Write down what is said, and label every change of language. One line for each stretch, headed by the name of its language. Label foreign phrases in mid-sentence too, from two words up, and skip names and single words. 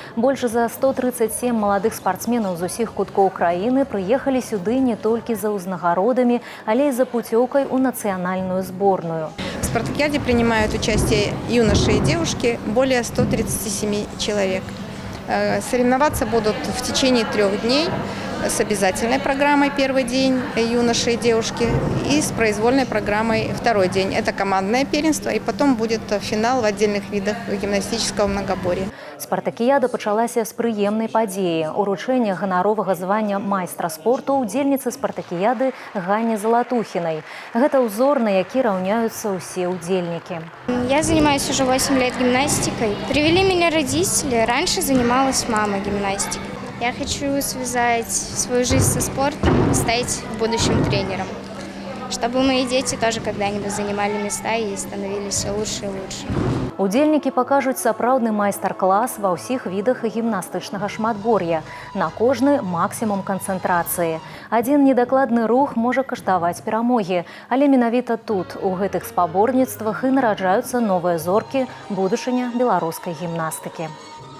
Belarusian: Больш за 137 маладых спартсменаў з усіх куткоў краіны прыехалі сюды не толькі за ўзнагародамі, але і за путёўкай у нацыянальную зборную.
Russian: В спартакиаде принимают участие юноши и девушки, более 137 человек. Соревноваться будут в течение 3 дней с обязательной программой первый день юноши и девушки и с произвольной программой второй день. Это командное первенство, и потом будет финал в отдельных видах гимнастического многоборья.
Belarusian: Спартакіяда пачалася з прыемнай падзеі – уручэння ганаровага звання майстра спорту удзельніцы спартакіяды Ганне Золотухиной. Гэта ўзор, на які раўняюцца ўсе удзельнікі.
Russian: Я занимаюсь уже 8 лет гимнастикой. Привели меня родители. Раньше занималась мама гимнастикой. Я хочу связать свою жизнь со спортом и стать в будущем тренером, чтобы мои дети тоже когда-нибудь занимали места и становились все лучше и лучше.
Belarusian: Удзельнікі пакажуць сапраўдны майстар-клас ва ўсіх відах гімнастычнага шматбор'я, на кожны максімум канцэнтрацыі. Адзін недакладны рух можа каштаваць перамогі, але менавіта тут, у гэтых спаборніцтвах і нараджаюцца новыя зоркі, будучыня беларускай гімнастыкі.